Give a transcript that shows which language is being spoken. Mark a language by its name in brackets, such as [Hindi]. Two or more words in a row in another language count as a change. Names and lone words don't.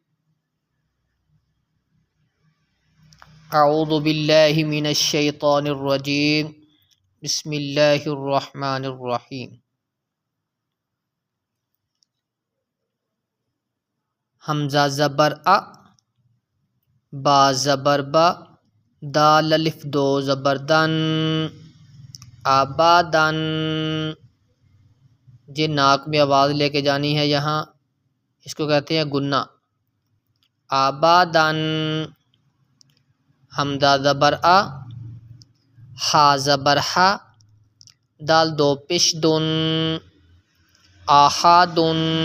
[Arabic] اعوذ باللہ من الشیطان الرجیم، بسم اللہ الرحمن الرحیم۔ [Urdu] حمزہ زبر ا، با زبر با، دال الف 2 زبر دن، آبادن۔ یہ ناک میں آواز لے کے جانی ہے، یہاں اس کو کہتے ہیں گنہ، آبادن۔ حمزہ زبر آ، ہا زبر ہا، دال 2 پیش دن، آحادن۔